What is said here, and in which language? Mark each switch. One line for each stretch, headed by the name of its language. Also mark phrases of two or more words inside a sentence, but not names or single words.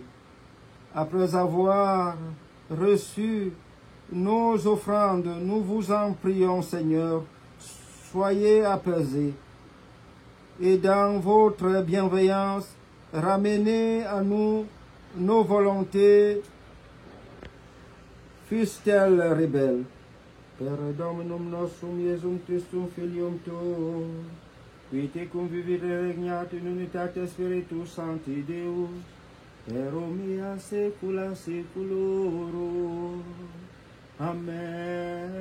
French: Après avoir reçu nos offrandes, nous vous en prions, Seigneur, soyez apaisés. Et dans votre bienveillance, ramenez à nous nos volontés, fussent-elles rebelles.
Latin: Per Dominum nostrum Iesum Christum Filium Tuum, qui te convivit regnat in unitate Spiritus Sancti Deus, per omnia saecula saeculorum. Amen.